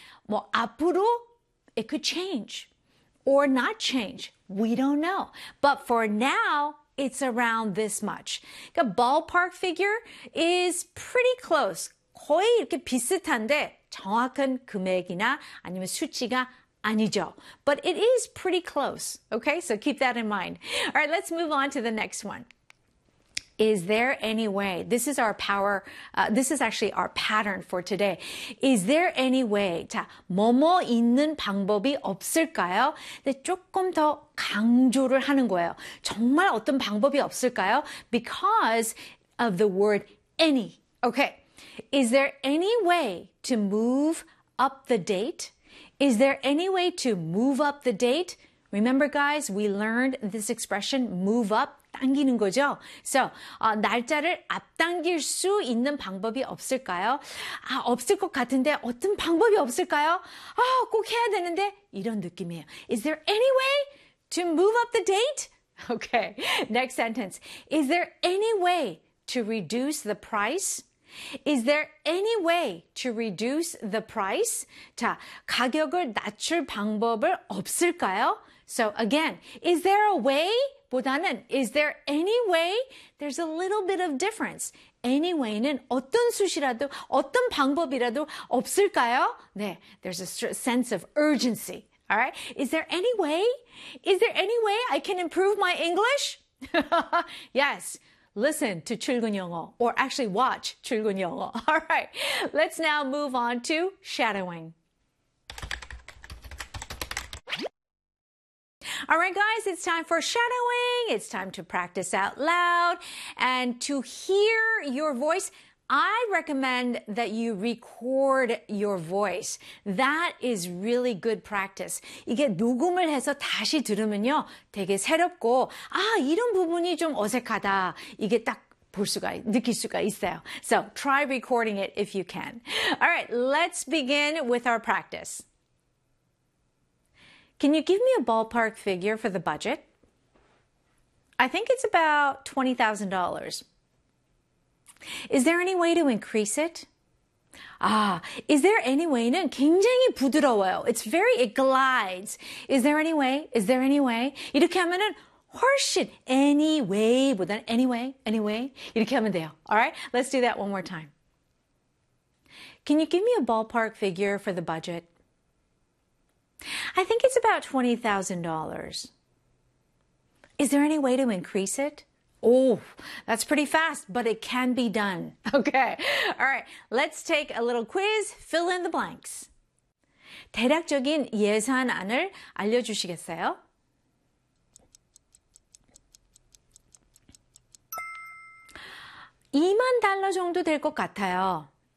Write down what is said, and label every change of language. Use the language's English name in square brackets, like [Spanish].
[Korean] 뭐 앞으로 [English] it could change or not change. We don't know. But for now, it's around this much. The ballpark figure is pretty close. [Korean] 거의 이렇게 비슷한데 정확한 금액이나 아니면 수치가 아니죠. [English] But it is pretty close. Okay, so keep that in mind. All right, let's move on to the next one. Is there any way? This is our power. This is actually our pattern for today. Is there any way? [Korean] 자, 뭐뭐 있는 방법이 없을까요? 근데 조금 더 강조를 하는 거예요. 정말 어떤 방법이 없을까요? [English] Because of the word any. Okay. Is there any way to move up the date? Is there any way to move up the date? Remember, guys, we learned this expression, move up. [Korean] 당기는 거죠. So, 날짜를 앞당길 수 있는 방법이 없을까요? 아, 없을 것 같은데 어떤 방법이 없을까요? 아, 꼭 해야 되는데 이런 느낌이에요. [English] Is there any way to move up the date? Okay, next sentence. Is there any way to reduce the price? Is there any way to reduce the price? [Korean] 자, 가격을 낮출 방법을 없을까요? [English] So again, is there a way? 보다는 is there any way? There's a little bit of difference. Any way는 [Korean] 어떤 수시라도 어떤 방법이라도 없을까요? [English] 네, there's a sense of urgency. All right, is there any way? Is there any way I can improve my English? Yes, listen to 출근 영어 or actually watch 출근 영어. All right, let's now move on to shadowing. All right, guys, it's time for shadowing. It's time to practice out loud. And to hear your voice, I recommend that you record your voice. That is really good practice. [Korean] 이게 녹음을 해서 다시 들으면요, 되게 새롭고, 아, 이런 부분이 좀 어색하다. 이게 딱 볼 수가, 느낄 수가 있어요. [English] So try recording it if you can. All right, let's begin with our practice. Can you give me a ballpark figure for the budget? I think it's about $20,000. Is there any way to increase it? Ah, is there any way? [Korean] 는 굉장히 부드러워요. [English] It's very, it glides. Is there any way? Is there any way? [Korean] 이렇게 하면은 훨씬 any way 보다는 anyway, anyway. 이렇게 하면 돼요. [English] All right, let's do that one more time. Can you give me a ballpark figure for the budget? I think it's about $20,000. Is there any way to increase it? Oh, that's pretty fast, but it can be done. Okay, all right, let's take a little quiz. Fill in the blanks. [Korean] 대략적인 예산안을 알려주시겠어요? $20,000 정도 될 것 같아요.